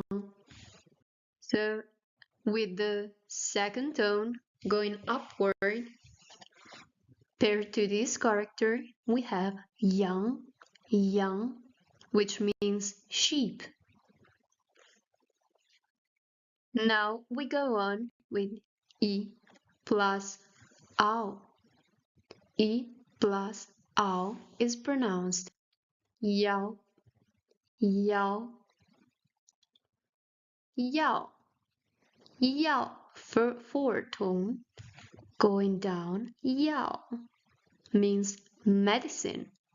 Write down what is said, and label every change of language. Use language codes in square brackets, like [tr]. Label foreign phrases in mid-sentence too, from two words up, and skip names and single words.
[en] So with the second tone going upward, paired to this character, we have yang, yang, which means sheep. Now we go on with E plus ao. E plus ao is pronounced yao, yao, yao, yao. Fourth tone going down, yao means medicine.